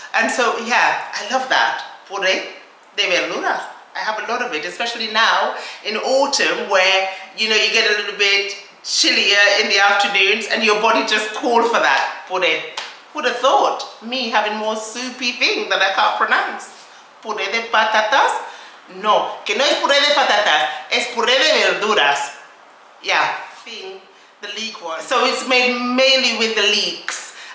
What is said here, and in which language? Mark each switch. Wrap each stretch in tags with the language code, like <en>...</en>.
<en>And so yeah, I love that.</en> <es>Puré de verduras.</es> <en>I have a lot of it, especially now in autumn, where you get a little bit chillier in the afternoons and your body just called for that. Puré. Would have thought me having more soupy thing that I can't pronounce.</en> <es>Puré de patatas? No, que no es puré de patatas, es puré de verduras.</es> <en>Yeah, the leek one. So it's made mainly with the leeks.</en>